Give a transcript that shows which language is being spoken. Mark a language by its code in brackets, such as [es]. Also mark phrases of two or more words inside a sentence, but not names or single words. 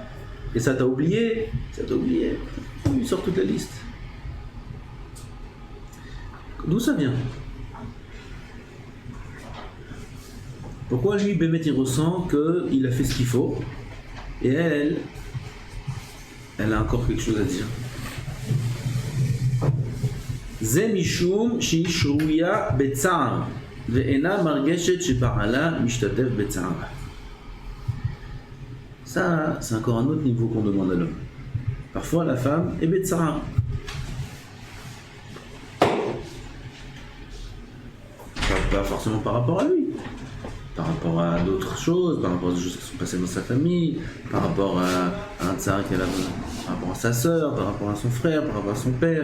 [fr] Et ça t'a oublié, Il sort toute la liste. D'où ça vient? Pourquoi lui, Bémet, il ressent qu'il a fait ce qu'il faut, et elle a encore quelque chose à dire. [he] זה משום שהיא שרויה בצער ואינה מרגשת שבעלה משתתף בצערה. [fr] Ça, c'est encore un autre niveau qu'on demande à l'homme. Parfois, la femme est betsara. Pas forcément par rapport à lui, par rapport à d'autres choses, par rapport à des choses qui sont passées dans sa famille, par rapport à un tsar qu'elle a, par rapport à sa sœur, par rapport à son frère, par rapport à son père.